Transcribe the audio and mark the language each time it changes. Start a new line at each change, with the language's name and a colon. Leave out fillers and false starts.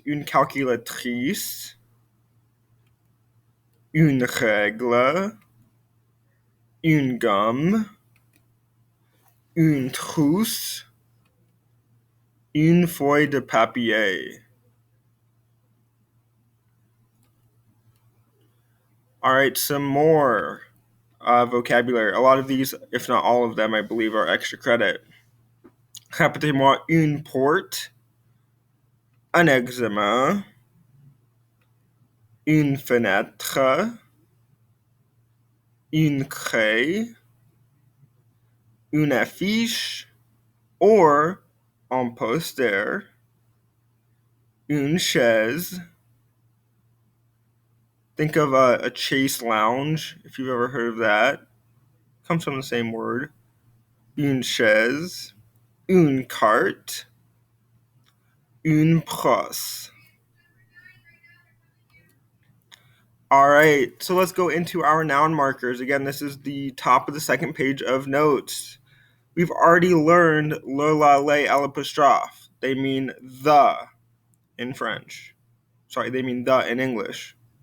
French: Une calculatrice, une règle, une gomme, une trousse, une feuille de papier.
English: All right, some more vocabulary. A lot of these, if not all of them, I believe are extra credit.
French: Répétez-moi, une porte, un examen, une fenêtre, une craie, une affiche,
English: or
French: un poster, une chaise.
English: Think of a Chase Lounge, if you've ever heard of that. Comes from the same word.
French: Une chaise, une carte, une brosse.
English: All right, so let's go into our noun markers. Again, this is the top of the second page of notes. We've already learned le, la, les, l'apostrophe. They mean the in French. Sorry, they mean the in English.